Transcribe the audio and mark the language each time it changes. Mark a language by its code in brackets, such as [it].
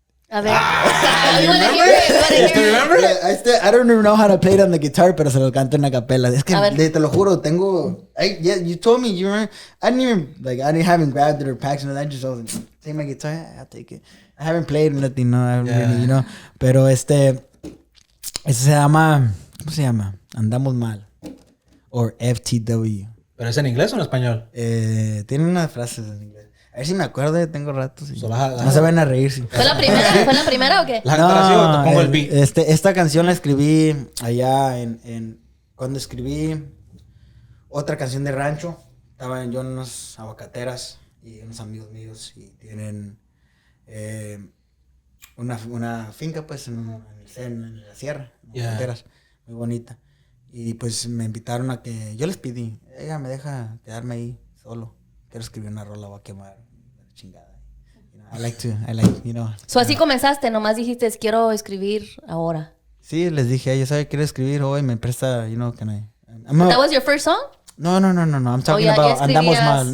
[es] A ver. [en] You wanna hear it? Do you remember? Yeah, I don't even know how to play it on the guitar, [es] pero se lo canto en la capela. Es que te lo juro, [en] you told me you remember. I haven't grabbed it or packed it. I just was like, take my guitar, yeah, I'll take it. I haven't played nothing, no, I haven't really, you know. [es] Pero ese se llama, ¿cómo se llama? Andamos mal. Or FTW. ¿Pero es en inglés o en español? Tiene unas frases en inglés. A ver si me acuerdo, tengo ratos. [en] So [es] no se van a reír. Sí. ¿Fue la primera o qué? ¿La cantación o te pongo el beat? Esta canción la escribí allá cuando escribí otra canción de rancho. Estaba yo en unas aguacateras y unos amigos míos y tienen una finca pues en la sierra, en aguacateras, muy bonita. Y pues me invitaron a que, yo les pedí, ella me deja quedarme ahí solo. Quiero escribir una rola, voy a quemar la chingada. [en] You know, I like, you know. [es] So así comenzaste, nomás dijiste, quiero escribir ahora. Sí, les dije, ella sabe, quiero escribir hoy, me presta, [en] you know, That was your first song? No. I'm talking about Andamos Mal.